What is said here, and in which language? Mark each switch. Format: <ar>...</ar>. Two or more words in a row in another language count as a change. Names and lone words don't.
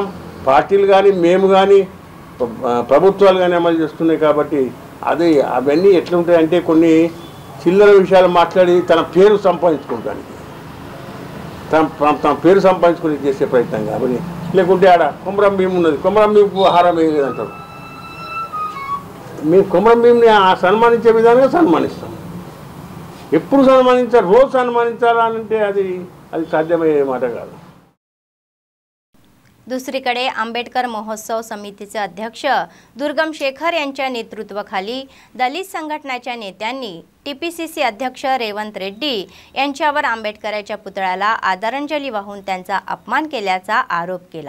<te>పార్టీలు కానీ మేము కానీ ప్రభుత్వాలు కానీ అమలు చేస్తున్నాయి కాబట్టి అది అవన్నీ ఎట్లుంటాయి అంటే కొన్ని చిల్లర విషయాలు మాట్లాడి తన పేరు సంపాదించుకోవడానికి, తన పేరు సంపాదించుకుని చేసే ప్రయత్నం కాబట్టి, లేకుంటే ఆడ కొమరం భీము ఉన్నది, కొమరం భీముకు ఆహారం వేయలేదంటారు। మేము కొమరం భీముని సన్మానించే విధానంగా సన్మానిస్తాం। ఎప్పుడు సన్మానించాలి, రోజు సన్మానించాలంటే అది సాధ్యమయ్యే మాట కాదు।</te> <mr>दुसरीकडे आंबेडकर महोत्सव समितीचे अध्यक्ष दुर्गम शेखर यांच्या नेतृत्वाखाली दलित संघटनाच्या नेत्यांनी टीपीसीसी अध्यक्ष रेवंत रेड्डी यांच्यावर आंबेडकरांच्या पुतळ्याला आदरांजली वाहून त्यांचा अपमान केल्याचा आरोप केला।</mr>